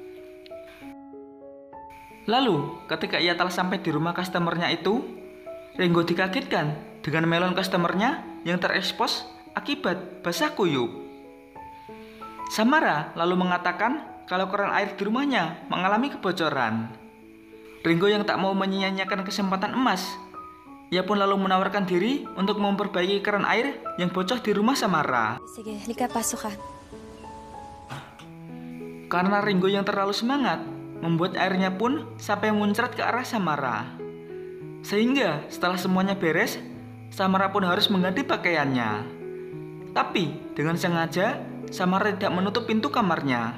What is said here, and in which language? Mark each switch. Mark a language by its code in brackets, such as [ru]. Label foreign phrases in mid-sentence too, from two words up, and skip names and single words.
[id] Lalu, ketika ia telah sampai di rumah customernya itu, Ringo dikagetkan dengan melon customernya yang terekspos akibat basah kuyup. Samara lalu mengatakan kalau keran air di rumahnya mengalami kebocoran. Ringo yang tak mau menyia-nyiakan kesempatan emas, ia pun lalu menawarkan diri untuk memperbaiki keran air yang bocor di rumah Samara. [tl] Sige, halika, pasok ka. [id] Karena Ringo yang terlalu semangat, membuat airnya pun sampai muncrat ke arah Samara. Sehingga setelah semuanya beres, Samara pun harus mengganti pakaiannya. Tapi dengan sengaja, Samara tidak menutup pintu kamarnya.